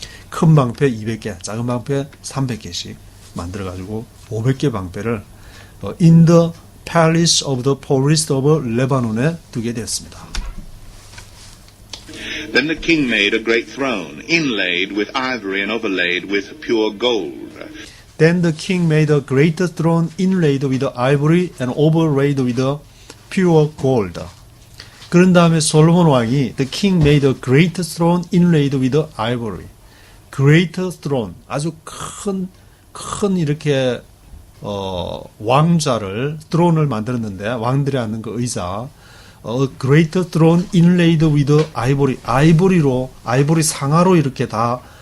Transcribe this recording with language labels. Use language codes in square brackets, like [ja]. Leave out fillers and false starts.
[ko] 큰 방패 200개, 작은 방패 300개씩 만들어가지고 500개 방패를 [en] in the palace of the forest of Lebanon [ko] 에 두게 되었습니다. [en] Then the king made a great throne, inlaid with ivory and overlaid with pure gold. Then the king made a great throne inlaid with ivory and overlaid with pure gold. [ko] 그런 다음에 솔로몬 왕이 [en] the king made a great throne inlaid with ivory. [ko] great throne, 아주 큰 이렇게 왕좌를 throne을 만들었는데 왕들이 앉는 그 의자 [en] great throne inlaid with ivory, [ko] 아이보리 상아로 이렇게 다